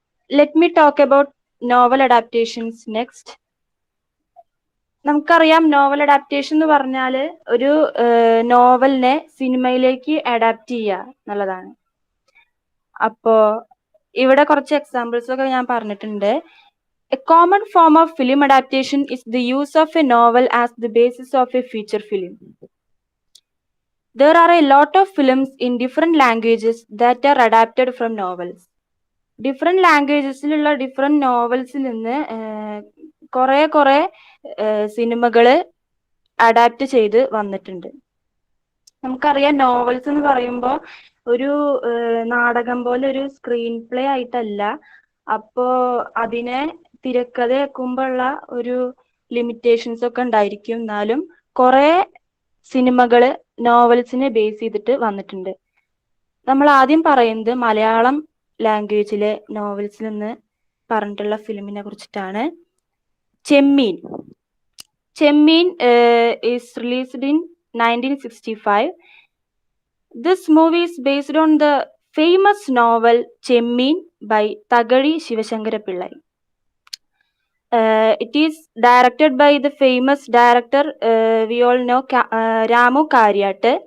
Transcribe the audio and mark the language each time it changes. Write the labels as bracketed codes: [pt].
[en] Let me talk about novel adaptations next. [ml] നമുക്കറിയാം novel adaptation എന്ന് പറഞ്ഞാൽ ഒരു നോവലിനെ സിനിമയിലേക്ക് അഡാപ്റ്റ് ചെയ്യുക എന്നുള്ളതാണ്. അപ്പോ ഇവിടെ കുറച്ച് എക്സാമ്പിൾസ് ഒക്കെ ഞാൻ പറഞ്ഞിട്ടുണ്ട്. [en] A common form of film adaptation is the use of a novel as the basis of a feature film. There are a lot of films in different languages that are adapted from novels. [ml] Different ലാംഗ്വേജസിലുള്ള different നോവൽസിൽ നിന്ന് കുറെ സിനിമകൾ adapt ചെയ്ത് വന്നിട്ടുണ്ട്. നമുക്കറിയാം novels എന്ന് പറയുമ്പോൾ ഒരു നാടകം പോലെ ഒരു സ്ക്രീൻ പ്ലേ ആയിട്ടല്ല. അപ്പോ അതിനെ തിരക്കഥയാക്കുമ്പോഴുള്ള ഒരു ലിമിറ്റേഷൻസ് ഒക്കെ ഉണ്ടായിരിക്കും. എന്നാലും കുറെ സിനിമകള് നോവൽസിനെ ബേസ് ചെയ്തിട്ട് വന്നിട്ടുണ്ട്. നമ്മൾ ആദ്യം പറയുന്നത് മലയാളം ലാംഗ്വേജിലെ നോവൽസിൽ നിന്ന് പറഞ്ഞിട്ടുള്ള ഫിലിമിനെ കുറിച്ചിട്ടാണ്. ചെമ്മീൻ. [en] Chemmeen is released in 1965. This movie is based on the famous novel Chemmin by Thagazhi Sivasankar Pillai. It is directed by the famous director we all know, Ramu Kariyat.